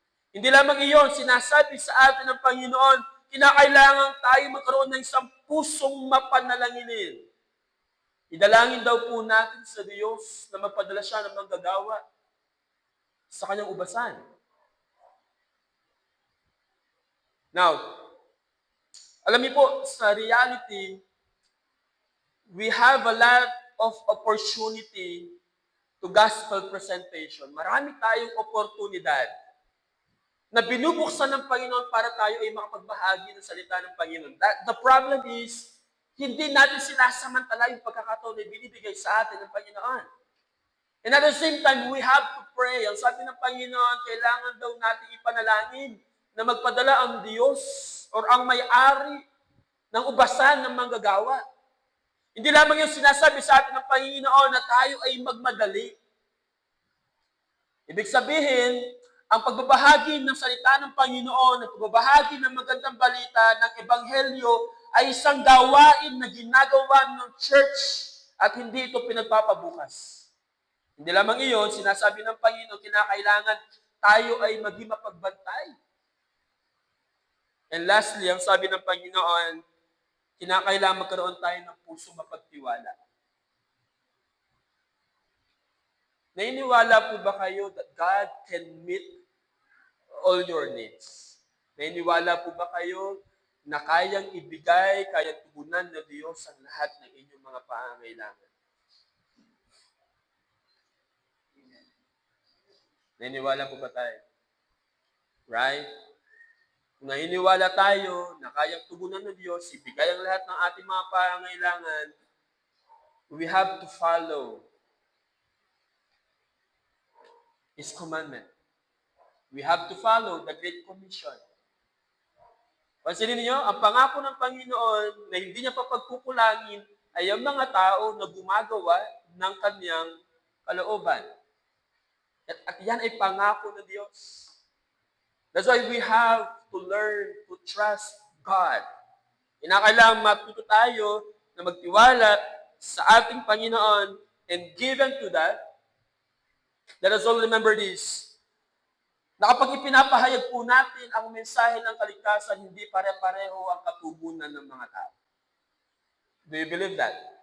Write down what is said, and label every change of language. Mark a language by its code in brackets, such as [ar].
[tl] Hindi lamang iyon, sinasabi sa atin ng Panginoon, kinakailangan tayo magkaroon ng isang pusong mapanalanginin. Idalangin daw po natin sa Diyos na magpadala siya ng manggagawa sa kanyang ubasan. [en] Now, [tl] alam niyo po, sa [en] reality, we have a lot of opportunity to gospel presentation. [tl] Marami tayong oportunidad na binubuksan ng Panginoon para tayo ay makapagbahagi ng salita ng Panginoon. [en] The problem is, [tl] hindi natin sinasamantala yung pagkakataon na binibigay sa atin ng Panginoon. [en] And at the same time, we have to pray. [tl] Ang sabi ng Panginoon, kailangan daw natin ipanalangin na magpadala ang Diyos or ang may-ari ng ubasan ng manggagawa. Hindi lamang yung sinasabi sa atin ng Panginoon na tayo ay magmadali. Ibig sabihin, ang pagbabahagi ng salita ng Panginoon, ang pagbabahagi ng magandang balita ng Ebanghelyo ay isang gawain na ginagawa ng church at hindi ito pinagpapabukas. Hindi lamang iyon, sinasabi ng Panginoon, kinakailangan tayo ay maging mapagbantay. [en] And lastly, [tl] ang sabi ng Panginoon, kinakailangan magkaroon tayo ng puso mapagtiwala. Naniniwala po ba kayo [en] that God can meet all your needs? [tl] Naniniwala po ba kayo na kayang ibigay, kayang tugunan ng Diyos ang lahat ng inyong mga pangangailangan? Naniniwala po ba tayo? [en] Right? [tl] Kung naniniwala tayo na kayang tugunan ng Diyos, ibigay ang lahat ng ating mga pangangailangan, [en] we have to follow His commandment. We have to follow the Great Commission. [tl] Pansinin niyo, ang pangako ng Panginoon na hindi niya papagkukulangin ay ang mga tao na gumagawa ng kanyang kalooban. At yan ay pangako ng Diyos. [en] That's why we have to learn to trust God. [tl] Kinakailangan matuto tayo na magtiwala sa ating Panginoon, [en] and given to that, let us all remember this, [tl] na kapag ipinapahayag po natin ang mensahe ng kaligtasan, hindi pare-pareho ang katugunan ng mga tao. [en] Do you believe that?